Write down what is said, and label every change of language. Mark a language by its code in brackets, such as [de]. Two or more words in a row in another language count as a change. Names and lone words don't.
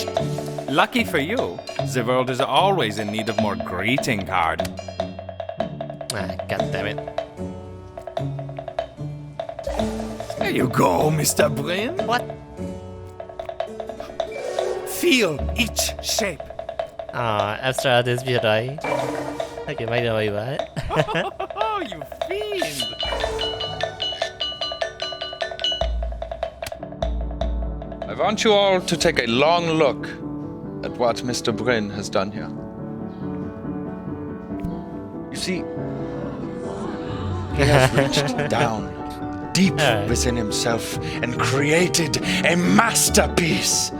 [en] Lucky for you, the world is always in need of more greeting card. Ah, god damn it. There you go, Mr. Brin. What? Feel each shape. Abstract artist [my] ဖြစ်သွားပြီ။ Okay, မိုက်တော့ပြီပါ [en] Oh, you fiend. I want you all to take a long look at what Mr. Brin has done here. You see, he has reached down deep within himself and created a masterpiece.